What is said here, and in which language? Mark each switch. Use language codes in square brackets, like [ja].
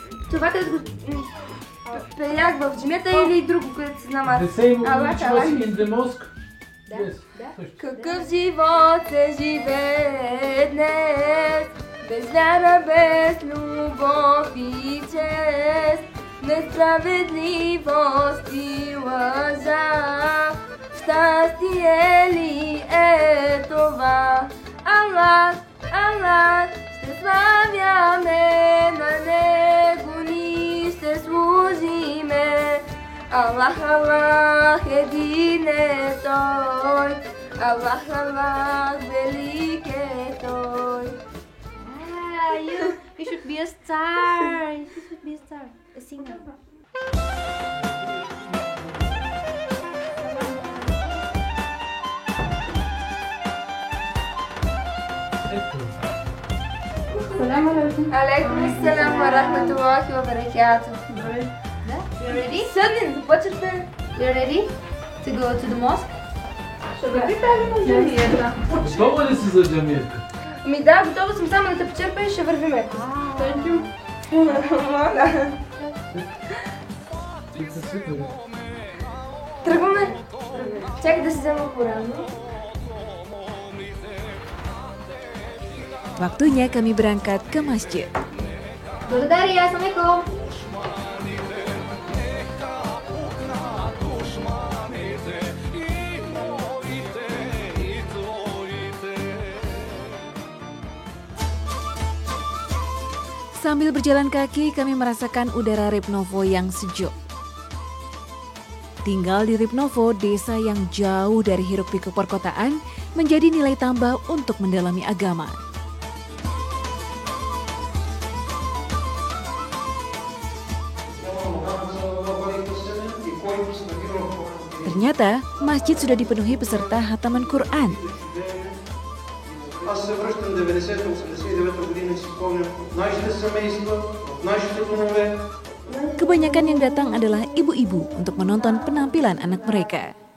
[bg] Това където пеях в джамията или друго, където се знам аз? [en] The same which was in the mosque? Yes. [bg] Какъв живот се живее днес, без вяра, без любов и чест, несправедливост и лъжа. Щастие ли е това? Аллах, Аллах, ще славяме на Него, ни ще служиме. Аллах, Аллах, един е Той. Аллах, Аллах, велик е Той. [en] You should be a star. You should be a star, a singer. [ar] Алейкум ассалам ва рахматуллахи ва баракатух. [en] You ready? [bg] Седни, започвате. [en] You ready to go to the mosque? [bg] Ще върви тази на джамията. Готова ли си за джамията? Ми да, готова съм, само да те почерпя и ще вървиме. [en] Thank you. [bg] Тръгваме. Чакай да си взема по-рано. [id] Waktunya kami berangkat ke masjid. [bg] Благодаря, Assalamualaikum. [id] Sambil berjalan kaki, kami merasakan udara Ribnovo yang sejuk. Tinggal di Ribnovo, desa yang jauh dari hiruk-pikuk perkotaan, menjadi nilai tambah untuk mendalami agama. Ternyata, masjid sudah dipenuhi peserta khataman Quran. [bg] аз се връщам 90-89 година, си спомням нашите семейства, в нашите домове. [id] Kebanyakan yang datang adalah ibu-ibu untuk menonton penampilan anak mereka.